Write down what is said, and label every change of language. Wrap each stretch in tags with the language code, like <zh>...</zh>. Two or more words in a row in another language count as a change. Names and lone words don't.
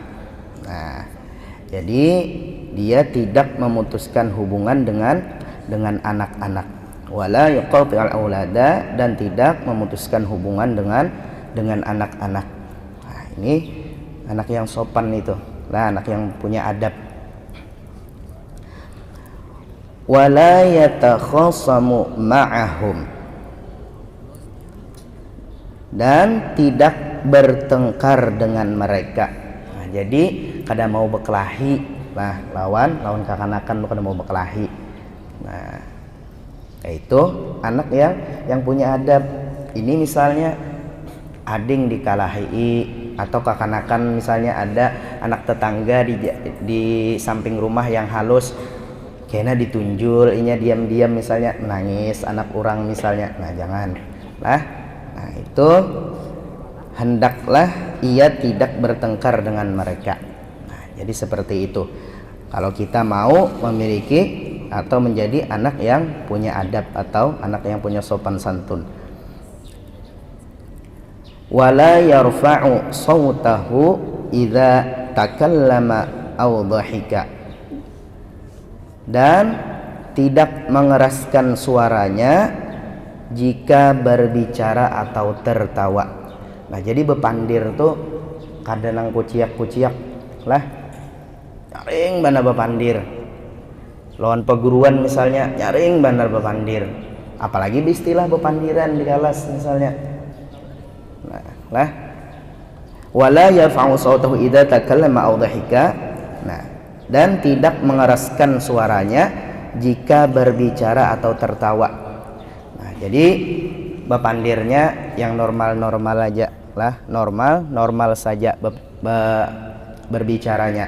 <id>Nah, jadi dia tidak memutuskan hubungan dengan anak-anak.</id> <ar>Wala yuqati'ul aulada,</ar> <id>dan tidak memutuskan hubungan dengan anak-anak. Nah, ini anak yang sopan itu. Nah, anak yang punya adab.</id> <ar>Wala yatakhasamu ma'ahum,</ar> <id>dan tidak bertengkar dengan mereka.</id> <bjn>Nah, jadi kada mau berkelahi lah lawan kakanakan, kada mau berkelahi.</bjn> <id>Nah, itu anak yang punya adab.</id> <bjn>Ini misalnya ading dikalahi, atau kakanakan misalnya ada anak tetangga di samping rumah yang halus, kena ditunjul, inya diam-diam misalnya menangis anak orang misalnya.</bjn> <id>Nah, jangan lah. Nah, itu hendaklah ia tidak bertengkar dengan mereka. Nah, jadi seperti itu. Kalau kita mau memiliki atau menjadi anak yang punya adab atau anak yang punya sopan santun.</id> <ar>Wala yarfa'u sautahu idza takallama aw dhahika,</ar> <id>dan tidak mengeraskan suaranya jika berbicara atau tertawa. Nah,</id> <bjn>jadi bepandir tuh kadang kuciak-kuciak lah, nyaring bana bepandir. Lawan perguruan misalnya nyaring bandar bepandir.</bjn> <id>apalagi istilah bepandiran di kelas misalnya.</id> <ar>Nah, wala yaf'u sautahu idza takallama aw dhahika.</ar> <id>Nah, dan tidak mengeraskan suaranya jika berbicara atau tertawa. Nah, jadi bepandirnya yang normal-normal aja lah, normal saja berbicaranya.</id>